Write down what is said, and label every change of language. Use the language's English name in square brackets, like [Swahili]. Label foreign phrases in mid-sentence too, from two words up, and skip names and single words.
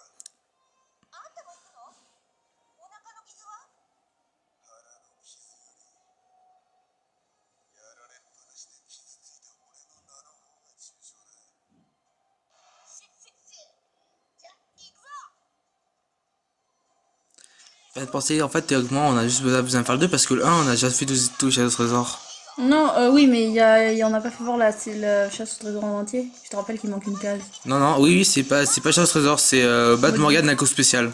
[Japanese] あんたも行くの？お腹の傷は？腹の傷よりやられっぱなしで傷ついた俺の名の方が重傷だ。じゃ行くぞ。 [French] Faites penser, en fait, théoriquement, on a juste besoin de faire le 2 parce que le 1, on a déjà fait tous les Shadow Trésor. Non, oui, mais on a pas fait voir là, c'est la chasse au trésor en entier. Je te rappelle qu'il manque une case. Non, non, oui, c'est pas Shadow Trésor, c'est Bad Morgan Nako spécial.